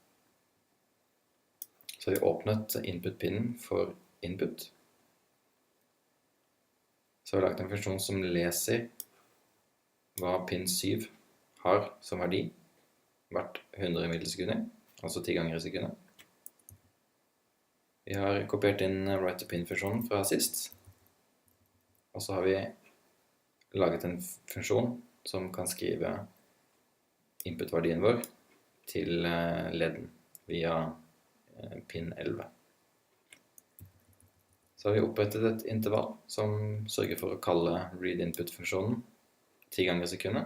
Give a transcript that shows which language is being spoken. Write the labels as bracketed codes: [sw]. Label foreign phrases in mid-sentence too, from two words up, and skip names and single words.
[no] Så har vi åpnet input-pinnen for input. Så har vi lagt en funksjon som leser hva pin 7 har som verdi hvert 100 millisekunder, altså 10 ganger i sekundet. Vi har kopiert inn write-to-pin-funksjonen fra sist, og så har vi laget en funksjon som kan skrive input-verdien vår til ledden via pin 11. Så har vi opprettet et intervall som sørger for å kalle read-input-funksjonen 10 ganger i sekundet.